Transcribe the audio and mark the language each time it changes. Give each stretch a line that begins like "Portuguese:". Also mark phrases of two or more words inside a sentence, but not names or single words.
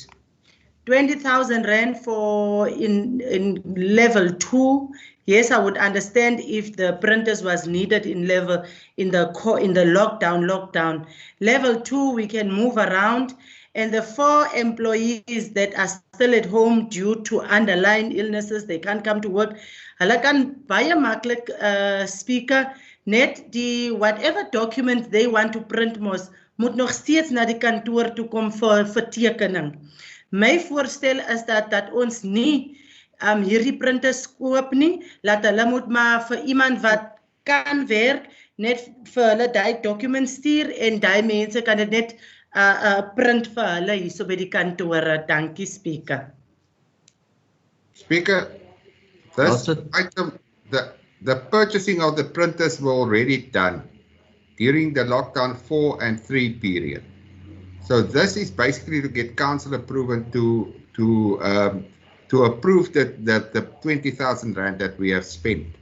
English: 20,000 rand for in level 2. Yes, I would understand if the printers was needed in the lockdown. Level 2, we can move around. And the 4 employees that are still at home due to underlying illnesses, they can't come to work.
Afrikaans: Hulle kan baie maklik, Speaker, net die
English: whatever document they want to print
Afrikaans: moet nog steeds na die kantoor toe kom vir tekening. My voorstel is dat ons nie hierdie printers koop nie, laat hulle moet maar vir iemand wat kan werk, net vir hulle die document stuur en die mense kan dit net print vir hulle hierso by die kantore. Dankie, Speaker.
English: Speaker, this item, the purchasing of the printers were already done during the lockdown 4 and 3 period. So this is basically to get council approval to approve the 20,000 rand that we have spent.